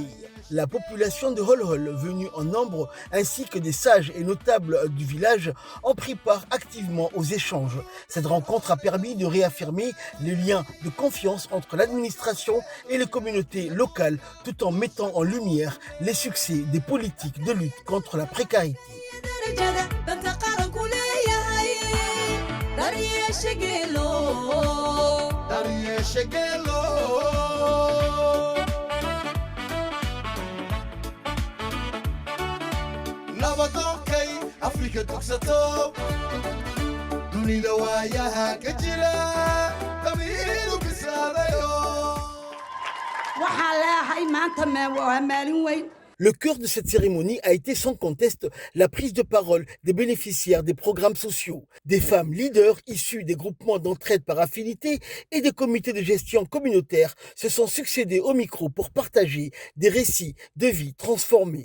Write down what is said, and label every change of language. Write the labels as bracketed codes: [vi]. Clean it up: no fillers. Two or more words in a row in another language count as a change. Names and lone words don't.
[fr] La population de Holhol, venue en nombre, ainsi que des sages et notables du village, ont pris part activement aux échanges. Cette rencontre a permis de réaffirmer les liens de confiance entre l'administration et les communautés locales, tout en mettant en lumière les succès des politiques de lutte contre la précarité. [so] Nabadonkay Afrika dugsato dunida waayaha ka jira qabiilu bislaadayo waxaa leeyahay maanta waa maalin weyn. [fr] Le cœur de cette cérémonie a été sans conteste la prise de parole des bénéficiaires des programmes sociaux, des femmes leaders issues des groupements d'entraide par affinité et des comités de gestion communautaires se sont succédés au micro pour partager des récits de vie transformés.